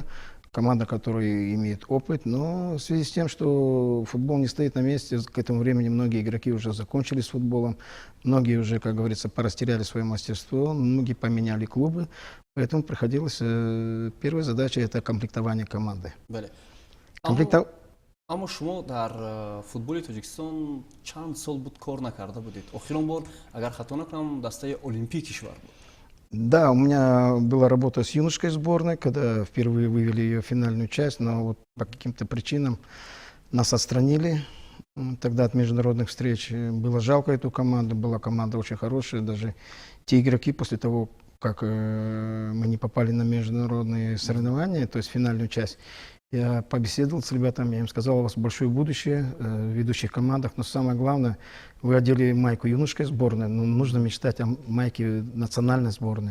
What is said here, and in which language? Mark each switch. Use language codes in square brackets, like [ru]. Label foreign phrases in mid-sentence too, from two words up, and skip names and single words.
[ru] Команда, которая имеет опыт, но в связи с тем, что футбол не стоит на месте, к этому времени многие игроки уже закончили с футболом, многие уже, как говорится, порастеряли свое мастерство, многие поменяли клубы, поэтому приходилось, первая задача — это комплектование команды. [fa] اما شما در فوتبال تاجیکستان چند سال بود کار نکرده بودید؟ آخرین بار اگر خطا نکنم دسته المپیک کشور بود. [ru] Да, у меня была работа с юношеской сборной, когда впервые вывели ее в финальную часть, но вот по каким-то причинам нас отстранили тогда от международных встреч. Было жалко эту команду, была команда очень хорошая, даже те игроки после того, как мы не попали на международные соревнования, то есть финальную часть, я побеседовал с ребятами, я им сказал, у вас большое будущее в ведущих командах, но самое главное, вы одели майку юношеской сборной, но нужно мечтать о майке национальной сборной.